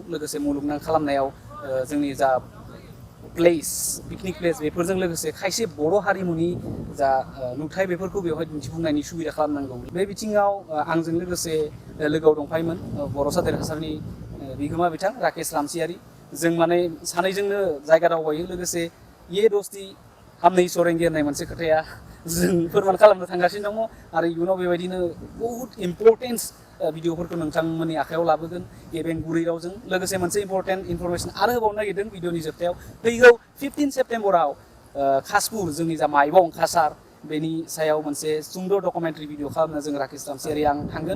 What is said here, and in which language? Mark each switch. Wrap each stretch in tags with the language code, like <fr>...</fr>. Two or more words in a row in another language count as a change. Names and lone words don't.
<brx>लोगोसे मुलुगनां खालामनायाव जोंनि जा</brx> <en>place picnic place</en> <brx>बेफोरजों लोगोसे खायसे बर' हारिमुनि जा नुथाय बेफोरखौ बेवहाय दिन्थिफुंनायनि सुबिदा खालामनांगौ। बे बिथिङाव आंजों लोगोसे लोगोआव दंफायोमोन बर'सा देरहासारनि बिगोमा बिथां राकेश रामसियारि। जों माने सानैजोंनो जायगा दावबायो। लोगोसे</brx> <hi>ये दोस्ती हम नहीं छोड़ेंगे</hi> <brx>होननाय मोनसे खोथाया जों फोरमान खालामनो थांगासिनो दङ आरो इयुनाव बेबायदिनो बहुत इम्परटेन्स भिडिअफोरखौ नोंथांमोननि आखायाव लाबोगोन गेबें गुरै रावजों। लोगोसे मोनसे</brx> <en>important information</en> <brx>आरो होबावनो नागिरदों भिडिअनि जोबथायाव फैगौ 15 सेप्तेम्बराव खासपुर जोंनि जा माइबं कासार बेनि सायाव मोनसे सुंद'</brx> <en>documentary video</en> <brx>खालामनो जों राकेश रामसियारि आं थांगोन।</brx>